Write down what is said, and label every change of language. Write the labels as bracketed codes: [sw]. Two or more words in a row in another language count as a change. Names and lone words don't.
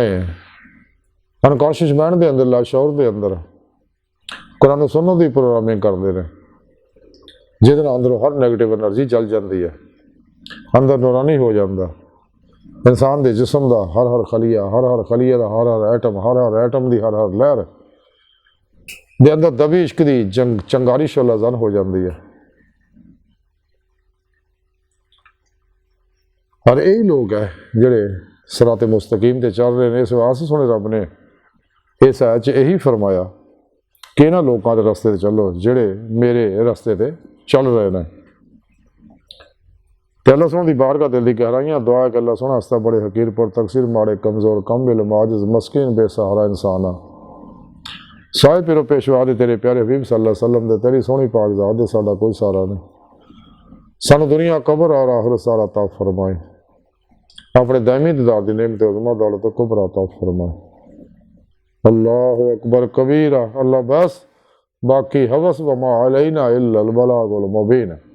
[en] unconscious mind [ur] کے اندر لاشعور کے اندر قرآن سنت کی پروگرامنگ کرتے ہیں، جس اندروں ہر [en] negative energy [ur] جل جاتی ہے، اندر نورانی ہو جاتا انسان کے جسم کا ہر خلیہ کا ہر ایٹم کی ہر لہر کے اندر دبی عشق کی چنگاری شعلہ زن ہو جاتی ہے. اور یہی لوگ ہے جیہڑے صراطِ مستقیم تے چل رہے ہیں. اس واسطے سوہنے رب نے اس آیت یہی فرمایا کہ انہاں لوگوں کے رستے تے چلو جیہڑے میرے رستے تے چل رہے ہیں. [pa] تو اللہ سوہنے کی بارگاہ دل کی گہرائیاں دعا ہے کہ اللہ سوہنا ہستہ بڑے حقیر پُر تقصیر ماڑے کمزور کم علم عاجز مسکین بے سہارا انسان آ صاحب پیر و پیشوا دے تیرے پیارے حبیب [ar] صلى الله عليه وسلم [pa] دے تیری سوہنی پاک ذات دے ساڈا کوئی سہارا نہیں، سانوں دنیا قبر اور آخرت سارا عطا فرمائے، اپنے دائمی دیدار دی نعمت عظمیٰ دولت کبریٰ عطا فرمائے. [ar] الله أكبر كبيرا, [ur] اللہ بس باقی ہوس [ar] وما علينا إلا البلاغ المبين.